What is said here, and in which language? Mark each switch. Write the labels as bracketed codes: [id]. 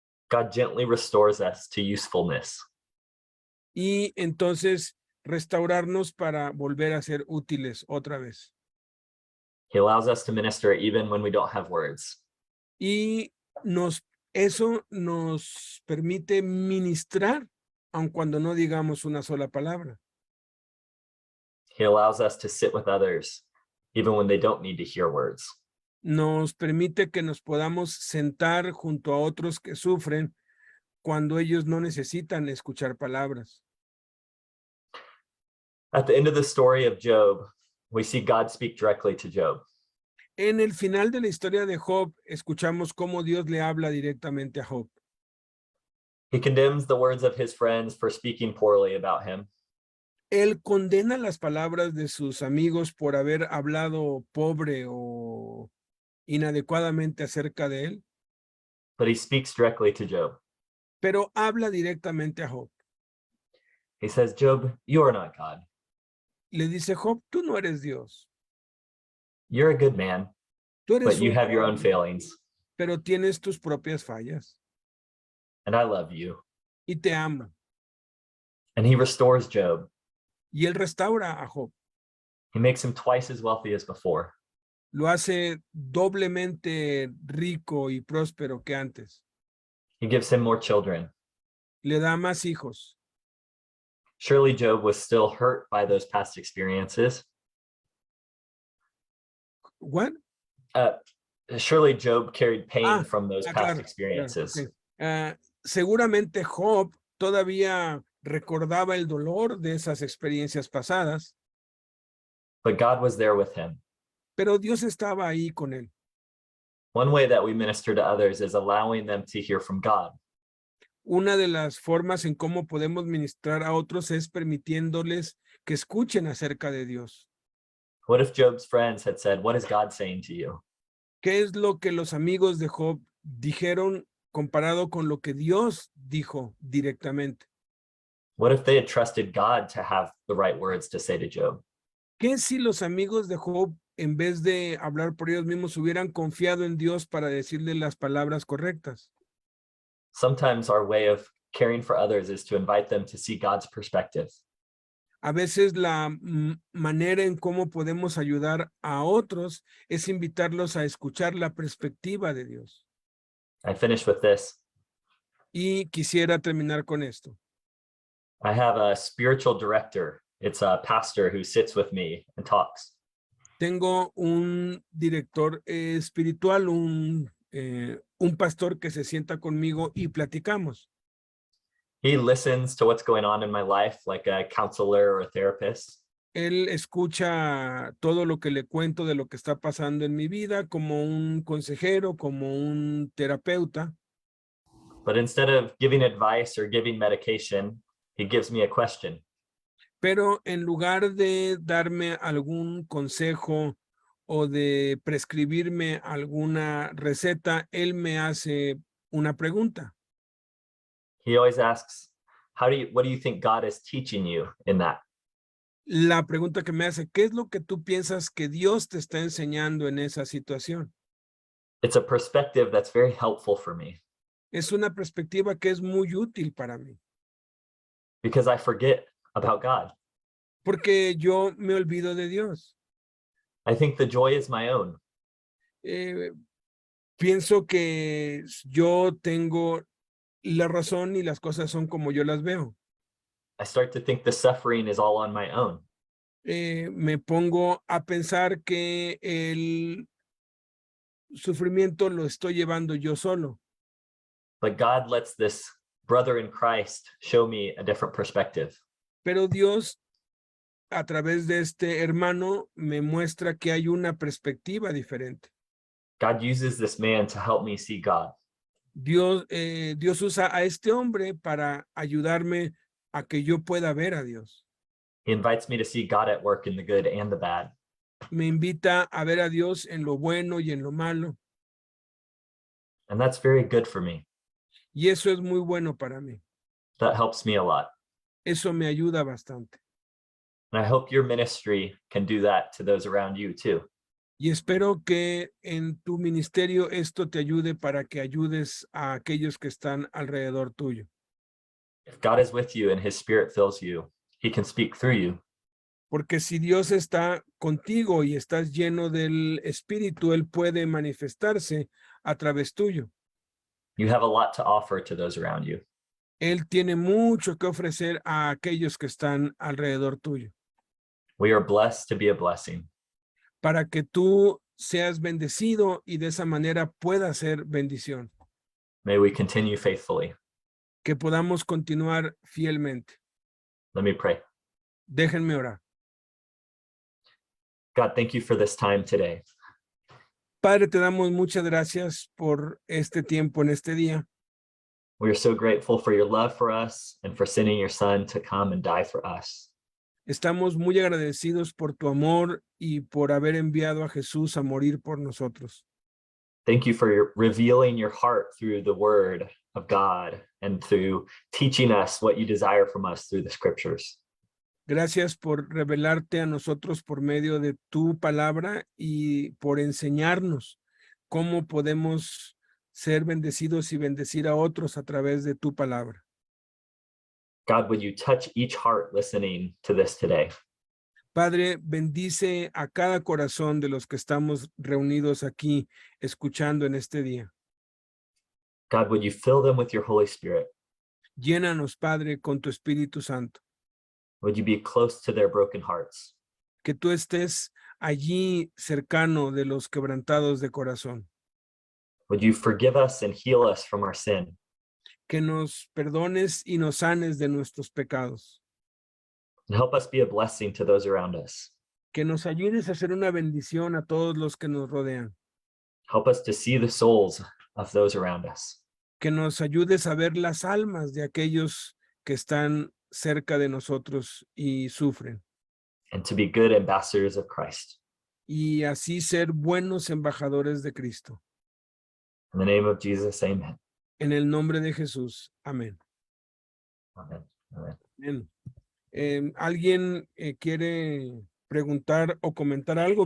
[en] God gently restores us to usefulness. [es] Y entonces restaurarnos para volver a ser útiles otra vez. [en] He allows us to minister even when we don't have words. [es] Y eso nos permite ministrar aun cuando no digamos una sola palabra. [en] He allows us to sit with others even when they don't need to hear words. [es] nos permite que nos podamos sentar junto a otros que sufren cuando ellos no necesitan escuchar palabras. [en] At the end of the story of Job, we see God speak directly to Job. [es] En el final de la historia de Job, escuchamos cómo Dios le habla directamente a Job. [en] He condemns the words of his friends for speaking poorly about him. [es] Él condena las palabras de sus amigos por haber hablado pobre o inadecuadamente acerca de él, [en] But he speaks directly to Job. [es] pero habla directamente a Job. [en] He says, Job, you are not God. [es] Le dice, Job, tú no eres Dios. [en] You're a good man, [es] Tú eres [en] but you [es] un [en] have your own [es] hombre, [en] failings, [es] pero tienes tus propias fallas [en] and I love you. [es] y te amo. [en] And he restores Job. [es] Y él restaura a Job. [en] He makes him twice as wealthy as before. [es] Lo hace doblemente rico y próspero que antes. [en] He gives him more children. [es] Le da más hijos. [en] Surely Job was still hurt by those past experiences. ¿What? Surely Job carried pain from those past [es] claro, [en] experiences. [es] Claro, okay. Seguramente Job todavía recordaba el dolor de esas experiencias pasadas, [en] But God was there with him. [es] pero Dios estaba ahí con él. [en] One way that we minister to others is allowing them to hear from God. [es] Una de las formas en cómo podemos ministrar a otros es permitiéndoles que escuchen acerca de Dios. [en] What if Job's friends had said, what is God saying to you? [es] ¿Qué es lo que los amigos de Job dijeron comparado con lo que Dios dijo directamente? [en] What if they had trusted God to have the right words to say to Job? [es] ¿Qué si los amigos de Job, en vez de hablar por ellos mismos, hubieran confiado en Dios para decirle las palabras correctas? [en] Sometimes our way of caring for others is to invite them to see God's perspective. [es] A veces la manera en cómo podemos ayudar a otros es invitarlos a escuchar la perspectiva de Dios. [en] I finish with this. [es] Y quisiera terminar con esto. [en] I have a spiritual director. It's a pastor who sits with me and talks. [es] Tengo un director espiritual, un pastor que se sienta conmigo y platicamos. [en] He listens to what's going on in my life like a counselor or a therapist. [es] Él escucha todo lo que le cuento de lo que está pasando en mi vida como un consejero, como un terapeuta. [en] But instead of giving advice or giving medication, he gives me a question. [es] Pero en lugar de darme algún consejo o de prescribirme alguna receta, él me hace una pregunta. [en] He always asks, what do you think God is teaching you in that? [es] La pregunta que me hace, ¿qué es lo que tú piensas que Dios te está enseñando en esa situación? [en] It's a perspective that's very helpful for me. [es] Es una perspectiva que es muy útil para mí. [en] Because I forget about God. [es] Porque yo me olvido de Dios. [en] I think the joy is my own. [es] Pienso que yo tengo la razón y las cosas son como yo las veo. [en] I start to think the suffering is all on my own. [es] Me pongo a pensar que el sufrimiento lo estoy llevando yo solo. [en] But God lets this brother in Christ show me a different perspective. [es] Pero Dios, a través de este hermano, me muestra que hay una perspectiva diferente. [en] God uses this man to help me see God. [es] Dios usa a este hombre para ayudarme a que yo pueda ver a Dios. [en] He invites me to see God at work in the good and the bad. [es] Me invita a ver a Dios en lo bueno y en lo malo. [en] And that's very good for me. [es] Y eso es muy bueno para mí. [en] That helps me a lot. [es] Eso me ayuda bastante. [en] And I hope your ministry can do that to those around you too. [es] Y espero que en tu ministerio esto te ayude para que ayudes a aquellos que están alrededor tuyo. [en] If God is with you and his spirit fills you, he can speak through you. [es] Porque si Dios está contigo y estás lleno del Espíritu, Él puede manifestarse a través tuyo. [en] You have a lot to offer to those around you. [es] Él tiene mucho que ofrecer a aquellos que están alrededor tuyo. [en] We are blessed to be a blessing. [es] Para que tú seas bendecido y de esa manera pueda ser bendición. [en] May we continue faithfully. [es] Que podamos continuar fielmente. [en] Let me pray. [es] Déjenme orar. [en] God, thank you for this time today. [es] Padre, te damos muchas gracias por este tiempo en este día. [en] We are so grateful for your love for us and for sending your son to come and die for us. [es] Estamos muy agradecidos por tu amor y por haber enviado a Jesús a morir por nosotros. [en] Thank you for revealing your heart through the word of God and through teaching us what you desire from us through the scriptures. [es] Gracias por revelarte a nosotros por medio de tu palabra y por enseñarnos cómo podemos ser bendecidos y bendecir a otros a través de tu palabra. [en] God, would you touch each heart listening to this today? [es] Padre, bendice a cada corazón de los que estamos reunidos aquí escuchando en este día. [en] God, would you fill them with your Holy Spirit? [es] Llénanos, Padre, con tu Espíritu Santo. [en] Would you be close to their broken hearts? [es] Que tú estés allí cercano de los quebrantados de corazón. [en] Would you forgive us and heal us from our sin? [es] Que nos perdones y nos sanes de nuestros pecados. [en] And help us be a blessing to those around us. [es] Que nos ayudes a hacer una bendición a todos los que nos rodean. [en] Help us to see the souls of those around us. [es] Que nos ayudes a ver las almas de aquellos que están cerca de nosotros y sufren. [en] And to be good ambassadors of Christ. [es] Y así ser buenos embajadores de Cristo. [en] In the name of Jesus, amen. [es] En el nombre de Jesús. Amén. [en] Amen. Amen. [es] Bien. ¿Alguien quiere preguntar o comentar algo?